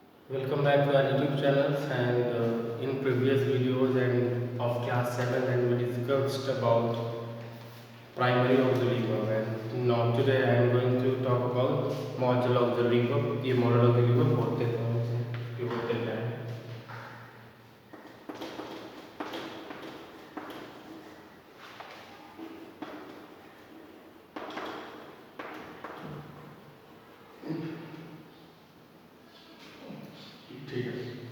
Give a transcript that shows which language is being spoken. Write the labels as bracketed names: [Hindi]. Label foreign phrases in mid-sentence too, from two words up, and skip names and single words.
[English] Welcome back to our YouTube channels and in previous videos and of class 7 and we discussed about primary auxiliary verb and now today I am going to talk about modal auxiliary verb. [Hindi] ये [English] modal auxiliary verb [Hindi] होते कौन से ये होते क्या हैं? ठीक है।